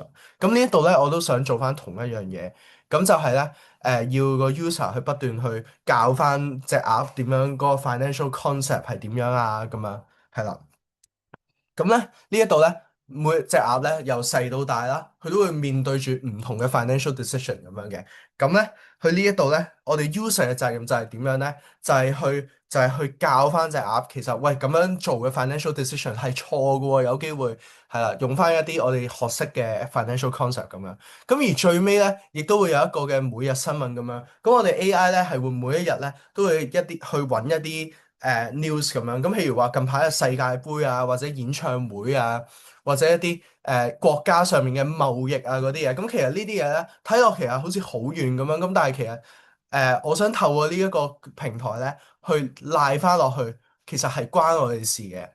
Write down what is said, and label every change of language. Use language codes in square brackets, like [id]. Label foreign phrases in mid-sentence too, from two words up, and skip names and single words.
[yue] 咁呢一度咧，我都想做翻同一樣嘢，咁就係咧，要個 user 去不斷去教翻隻鴨點樣嗰個 [en] financial concept [yue] 係點樣啊，咁樣係啦。咁咧呢一度咧，每隻鴨咧由細到大啦，佢都會面對住唔同嘅 [en] financial decision [yue] 咁樣嘅。咁咧，佢呢一度咧，我哋 user 嘅責任就係點樣咧？就係去教翻隻鴨，其實喂咁樣做嘅 [en] financial decision [yue] 係錯嘅喎，有機會係啦，用翻一啲我哋學識嘅 [en] financial concept [yue] 咁樣。咁而最尾咧，亦都會有一個嘅每日新聞咁樣。咁我哋 AI 咧係會每一日咧都會一啲去揾一啲news 咁樣，咁譬如話近排嘅世界盃啊，或者演唱會啊，或者一啲國家上面嘅貿易啊嗰啲嘢，咁其實呢啲嘢咧睇落其實好似好遠咁樣，咁但係其實我想透過呢一個平台咧去賴翻落去，其實係關我哋事嘅。